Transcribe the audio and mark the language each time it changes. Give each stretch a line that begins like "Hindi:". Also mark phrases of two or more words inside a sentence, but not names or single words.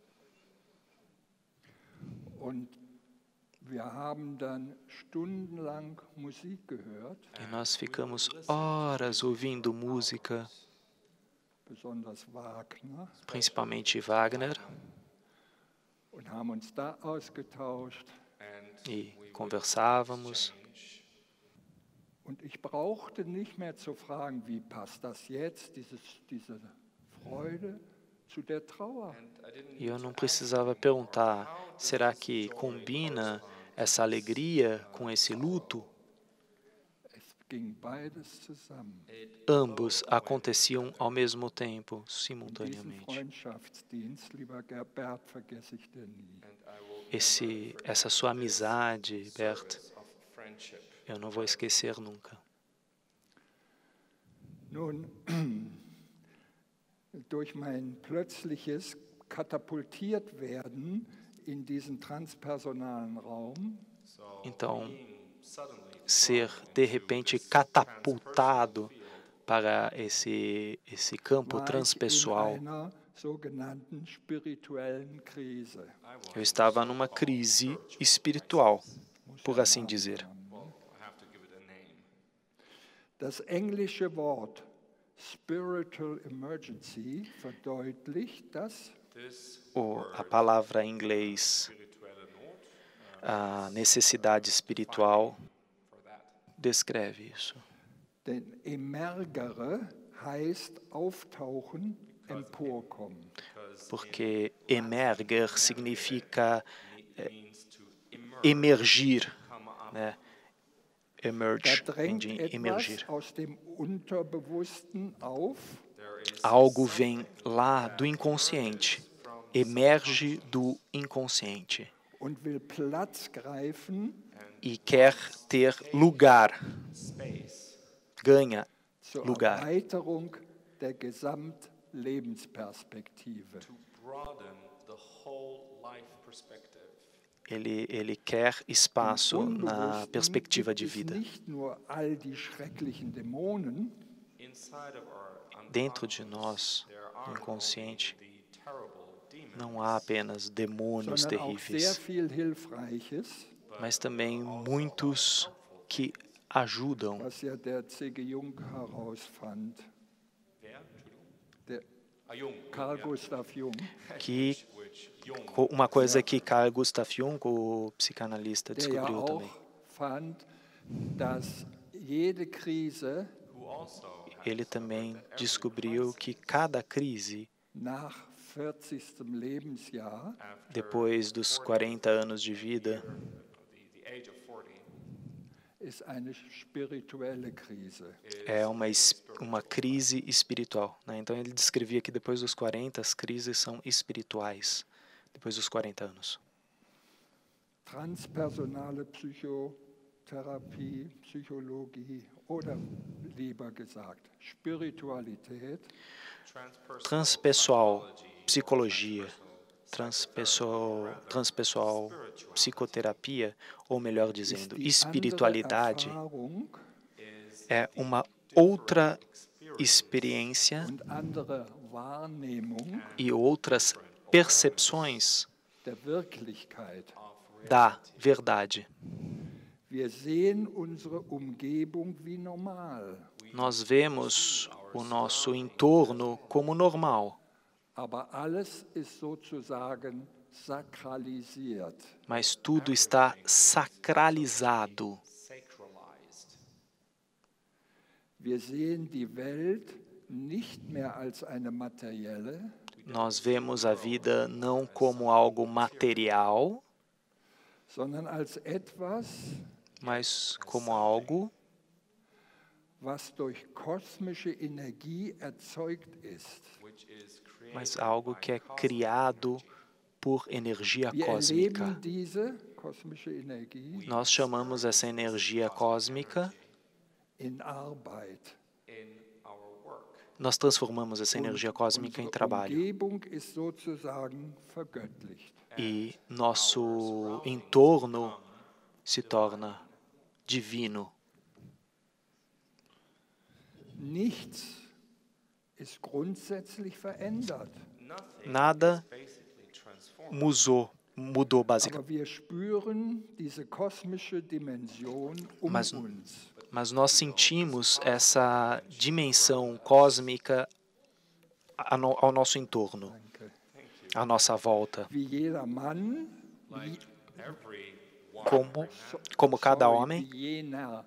Portuguese: E nós ficamos horas ouvindo música, principalmente Wagner, e conversávamos.
German: Und ich brauchte nicht mehr zu fragen, wie passt das jetzt, diese Freude zu der Trauer.
Portuguese: E eu não precisava perguntar, será que combina essa alegria com esse luto?
German: Es ging beides zusammen.
Portuguese: Ambos aconteciam ao mesmo tempo,
German: Diesen
Portuguese: simultaneamente.
German: Freundschaftsdienst, lieber Bert, vergesse ich dir nie.
Portuguese: Essa sua amizade, Bert, eu não vou esquecer nunca.
German: Nun, durch mein plötzliches Katapultiertwerden in diesen transpersonalen Raum,
Portuguese: Então, ser de repente catapultado para esse campo
German: war ich in
Portuguese: transpessoal,
German: einer sogenannten spirituellen Krise.
Portuguese: eu estava numa crise espiritual, por assim dizer.
German: Das englische Wort
English: Spiritual Emergency
German: verdeutlicht, dass
Portuguese: A palavra em inglês, a necessidade espiritual, descreve isso.
German: denn emergere heißt auftauchen, emporkommen.
Portuguese: Porque emerger significa emergir, né?
German: Da
Portuguese: Emerge, vem
German: drängt
Portuguese: de emergir.
German: etwas aus dem Unterbewussten auf,
Portuguese: Algo vem lá do inconsciente, emerge do inconsciente
German: und will Platz greifen
Portuguese: e quer ter lugar, ganha
German: zur
Portuguese: lugar.
German: Erweiterung der Gesamtlebensperspektive.
English: Broaden the whole life perspective.
Portuguese: Ele quer espaço na
German: Unbewussten
Portuguese: perspectiva
German: gibt
Portuguese: de
German: es
Portuguese: vida.
German: nicht nur all die schrecklichen Dämonen,
English: Inside of our
Portuguese: Dentro de nós, no inconsciente,
English: the terrible demons,
Portuguese: não há apenas demônios
German: sondern auch sehr
Portuguese: terríveis,
German: viel Hilfreiches,
Portuguese: mas também muitos que ajudam,
German: was ja der C.G. Jung herausfand. Der Carl Gustav Jung,
Portuguese: que uma coisa que Carl Gustav Jung, o psicanalista,
German: der ja
Portuguese: descobriu
German: auch
Portuguese: também.
German: fand, dass jede Krise
Portuguese: Ele também descobriu que cada crise,
German: nach 40. Lebensjahr
Portuguese: depois dos 40 anos de vida,
English: the age of 40,
German: ist eine spirituelle Krise.
Portuguese: é uma crise espiritual, né? Então ele descrevia que depois dos 40 as crises são espirituais, depois dos 40 anos.
German: Transpersonale Psychotherapie, Psychologie oder lieber gesagt Spiritualität
Portuguese: Transpessoal, psicologia, transpessoal, psicoterapia, ou melhor
German: ist
Portuguese: dizendo,
German: die
Portuguese: espiritualidade,
German: andere Erfahrung
Portuguese: é uma outra experiência
German: und andere Wahrnehmung
Portuguese: e outras percepções
German: der Wirklichkeit.
Portuguese: da verdade.
German: Wir sehen unsere Umgebung wie normal,
Portuguese: Nós vemos o nosso entorno como normal,
German: aber alles ist sozusagen sakralisiert.
Portuguese: mas tudo está sacralizado.
English: Sacralized.
German: Wir sehen die Welt nicht mehr als eine materielle,
Portuguese: Nós vemos a vida não como algo material,
German: sondern als etwas,
Portuguese: mas como algo
German: was durch kosmische Energie erzeugt ist.
Portuguese: mas algo que é criado por energia
German: Wir
Portuguese: cósmica.
German: erleben diese kosmische Energie
Portuguese: Nós chamamos essa energia cósmica,
German: in Arbeit.
Portuguese: nós transformamos essa energia cósmica em
German: Unsere
Portuguese: trabalho.
German: Umgebung ist sozusagen vergöttlicht.
Portuguese: E nosso entorno se torna divino.
German: Nichts ist grundsätzlich verändert,
Portuguese: Nada mudou
German: aber
Portuguese: basicamente.
German: wir spüren diese kosmische Dimension
Portuguese: Mas-
German: uns.
Portuguese: Mas nós sentimos essa dimensão cósmica ao nosso entorno,
German: Danke.
Portuguese: à nossa volta.
German: Wie jeder Mann,
English: Every
Portuguese: Como cada
German: sorry,
Portuguese: homem,
German: wie jener,